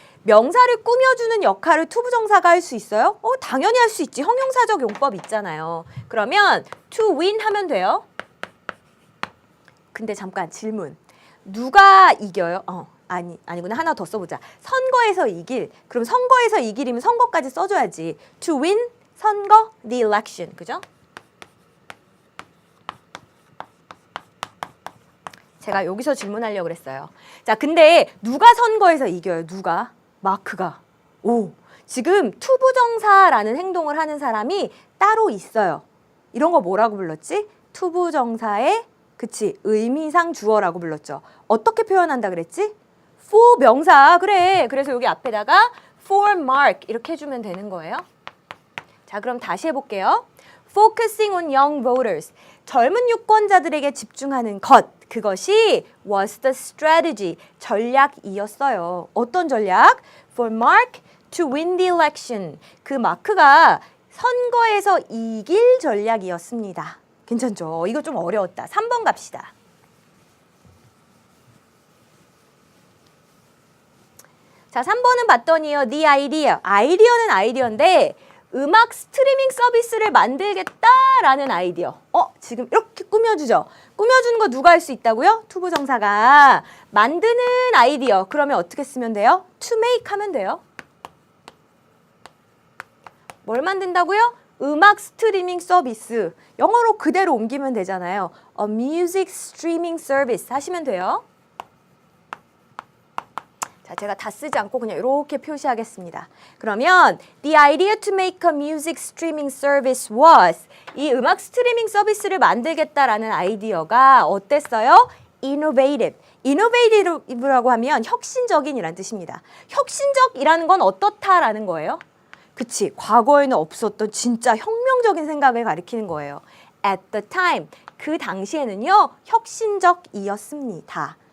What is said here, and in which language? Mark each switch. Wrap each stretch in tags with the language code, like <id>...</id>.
<ko>명사를 꾸며주는 역할을 투부정사가 할 수 있어요? 당연히 할 수 있지. 형용사적 용법 있잖아요. 그러면</ko> <en>to win</en> <ko>하면 돼요. 근데 잠깐 질문. 누가 이겨요? 아니구나. 하나 더 써보자. 선거에서 이길. 그럼 선거에서 이길이면 선거까지 써줘야지.</ko> <en>To win,</en> <ko>선거,</ko> <en>the election.</en> <ko>그죠? 제가 여기서 질문하려고 그랬어요. 자, 근데 누가 선거에서 이겨요? 누가? 마크가. 지금 투부정사라는 행동을 하는 사람이 따로 있어요. 이런 거 뭐라고 불렀지? 투부정사의 그치 의미상 주어라고 불렀죠. 어떻게 표현한다 그랬지? for 명사. 그래. 그래서 여기 앞에다가 for mark 이렇게 해주면 되는 거예요. 자, 그럼 다시 해볼게요.</ko> <en>Focusing on young voters.</en> <ko>젊은 유권자들에게 집중하는 것. 그것이</ko> <en>was the strategy.</en> <ko>전략이었어요. 어떤 전략?</ko> <en>For Mark to win the election.</en> <ko>그 마크가 선거에서 이길 전략이었습니다. 괜찮죠? 이거 좀 어려웠다. 3번 갑시다. 자, 3번은 봤더니요. The idea. 아이디어는 아이디어인데 음악 스트리밍 서비스를 만들겠다라는 아이디어. 지금 이렇게 꾸며주죠. 꾸며주는 거 누가 할 수 있다고요? 투부정사가. 만드는 아이디어. 그러면 어떻게 쓰면 돼요?</ko> <en>To make</en> <ko>하면 돼요. 뭘 만든다고요? 음악 스트리밍 서비스. 영어로 그대로 옮기면 되잖아요.</ko> <en>A music streaming service 하시면 돼요.</en> <ko>자, 제가 다 쓰지 않고 그냥 이렇게 표시하겠습니다.</ko> <en>그러면 The idea to make a music streaming service was</en> <ko>이 음악 스트리밍 서비스를 만들겠다라는 아이디어가 어땠어요?</ko> <en>Innovative.</en> <ko>Innovative라고 하면 혁신적인이란 뜻입니다. 혁신적이라는 건 어떻다라는 거예요? 그치, 과거에는 없었던 진짜 혁명적인 생각을 가리키는 거예요.</ko> <en>At the time,</en> <ko>그 당시에는요, 혁신적이었습니다.</ko>